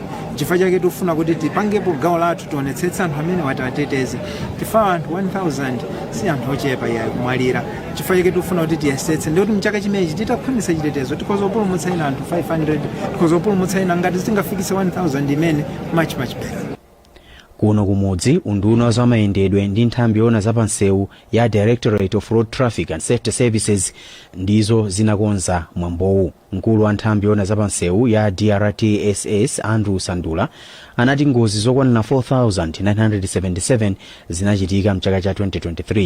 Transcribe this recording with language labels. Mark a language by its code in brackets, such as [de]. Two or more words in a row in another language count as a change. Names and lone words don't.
[ny] Chifukwa chake tikufuna kuti tipangepo gawo lathu tionetsetse anthu amene watiwateteze. Tifa anthu 1000 si anthu ochepa iyayi kumwalira. Chifukwa chake tikufuna kuti tiyesetse ndikuti mchaka chimenechi titakhwimitsa chitetezo tikozopulumutsa ina anthu 500, tikozopulumutsa ina ngati zingafikise 1000 imene [en] much better. [ny] Kuno kumudzi unduna wa zamayendedwe ndi nthambi yona zapansewu ya Directorate of Road Traffic and Safety Services ndizo zinakonza mwambowu. Mkulu wa nthambi yona zapansewu ya DRTSS Andrew Sandula anati ngozi zokwanira 4977 zinachitika mchaka cha 2023.